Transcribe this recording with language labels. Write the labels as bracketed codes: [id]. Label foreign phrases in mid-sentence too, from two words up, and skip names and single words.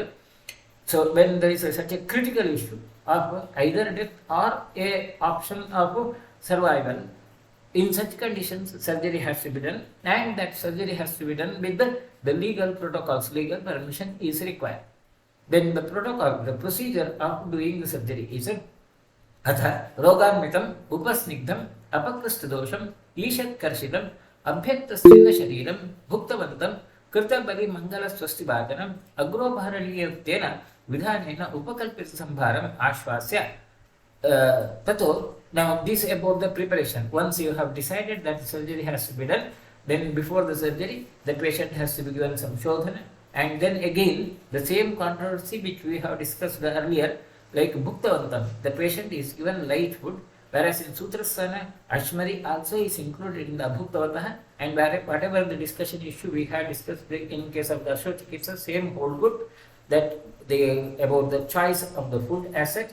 [en] So when there is such a critical issue of either death or a option of survival, in such conditions surgery has to be done, and that surgery has to be done with the legal protocols. Legal permission is required. Then the protocol, the procedure of doing the surgery is [sa] Atha Roganmitam Upasnigdam Apakristadosham Ishat Karshitam Abhyaktasthina Shariram Bhuktavantam Kirtabali Mangala Swastibhajanam Agropaharaniyaktena Vidhanena Upakalpita Sambharam Ashwasya. Tato, [en] now this about the preparation. Once you have decided that the surgery has to be done, then before the surgery, the patient has to be given some shodhana, and then again the same controversy which we have discussed earlier, like Bhuktavantam, the patient is given light food, whereas in Sutrasthana, ashmari also is included in the Bhuktavataha, and whatever the discussion issue we have discussed in case of the Chikitsa, same hold good, that about the choice of the food as such.